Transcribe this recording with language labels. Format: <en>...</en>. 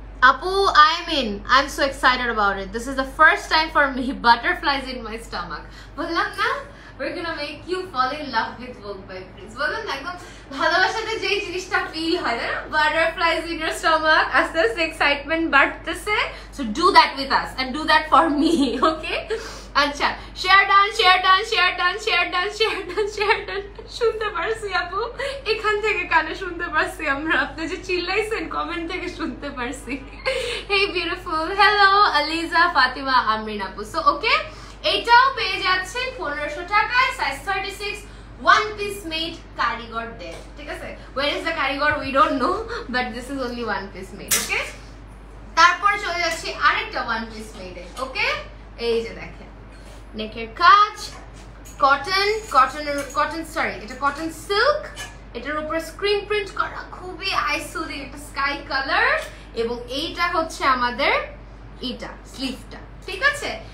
<en>আপু I'm so excited about it. This is the first time for me, butterflies in my stomach.</en> <bn>বললাম না,</bn> <en>we're gonna make you fall in love with Vogue by Prince.</en> <bn>বললাম না, একদম ভালোবাসাতে যেই জিনিসটা ফিল হয় না,</bn> <en>butterflies in your stomach,</en> <bn>আস্তে আস্তে এক্সাইটমেন্ট বাড়তেছে।</bn> <en>So do that with us and do that for me, okay?</en> <bn>আচ্ছা, share done, share done, share done, share done, share done, share done. শুনতে পারছি আপু, এখান থেকে কানে শুনতে পারছি আমরা, আপনি যে চিল্লাইছেন কমেন্ট থেকে শুনতে পারছি। হেই বিউটিফুল, হ্যালো আলিজা ফাতিমা আমরিন আপু। সো ওকে, এইটাও পেয়ে যাচ্ছেন 1500 টাকায়, সাইজ 36, ওয়ান পিস মেড, কারিগর দেন, ঠিক আছে?</bn> <en>Where is the কারিগর we don't know, but this is only one piece made.</en> <bn>ওকে, তারপরে চলে যাচ্ছি আরেকটা ওয়ান পিস মেডে। ওকে, এই যে দেখেন নেকের কাজ, কটন সরি, এটা কটন সিল্ক, এটার উপরে স্ক্রিন প্রিন্ট করা, খুবই আইসুদি একটা স্কাই কালার, এবং এইটা হচ্ছে আমাদের এটা স্লিভটা, ঠিক আছে?</bn>